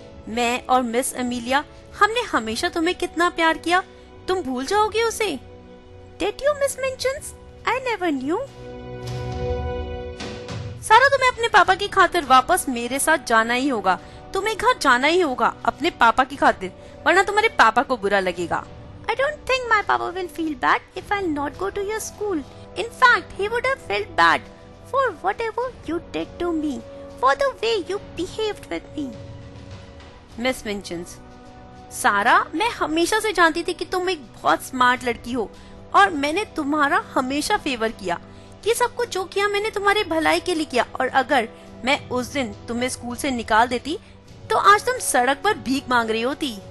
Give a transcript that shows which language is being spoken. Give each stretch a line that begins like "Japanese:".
Hindi: मैं और miss Emilia, हमने हमेशा तुम्हें कितना प्यार किया, तुम भूल जाओगे उसे?
English: Did you, Miss Minchin? I never knew.
Hindi: सारा, तुम्हें अपने पापा की खातिर वापस मेरे साथ जाना ही होगा। तुम्हें घर जाना ही होगा अपने पापा की खातिर, वरना तुम्हारे पापा को बुरा लगेगा।
English: I don't think my papa will feel bad if I'll not go to your school. In fact, he would have felt bad for whatever you did to me, for the way you behaved with me.
Hindi: Miss मिंचन्स, सारा, मैं हमेशा से जानती थी कि तुम एक बहुत स्मार्ट लड़की हो और मैंने तुम्हारा हमेशा फेवर किया। ये सब कुछ जो किया मैंने तुम्हारे भलाई के लिए किया, और अगर मैं उस दिन तुम्हें स्कूल से निकाल देती तो आज तुम सड़क पर भीख मांग रही होती।